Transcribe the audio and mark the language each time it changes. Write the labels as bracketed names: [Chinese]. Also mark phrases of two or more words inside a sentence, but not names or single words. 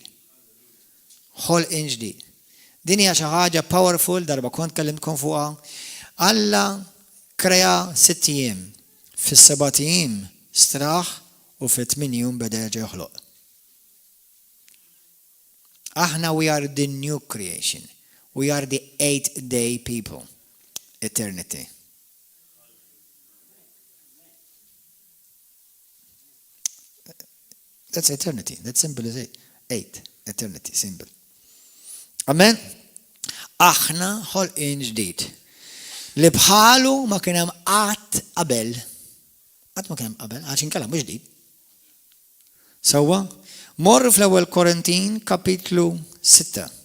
[Maltese] Ħolqien ġdid. Din hija xi ħaġa powerful darba kont kellimtkom fuqha. Alla krea 6 ijiem. Fis-7 ijiem straħ u fit-8 jum beda joħloq. [English] Aħna we are the new creation. We are the 8-day people. Eternity. That's eternity. That simple as 8. Eternity, simple. Amen? [Maltese] Aħna ħolqien ġdid. Li bħalu ma kien hemm qatt qabel. Qatt ma kien hemm qabel, għax inkella mhux ġdid. Sewwa, morru fl-ewwel Korintin kapitlu 6.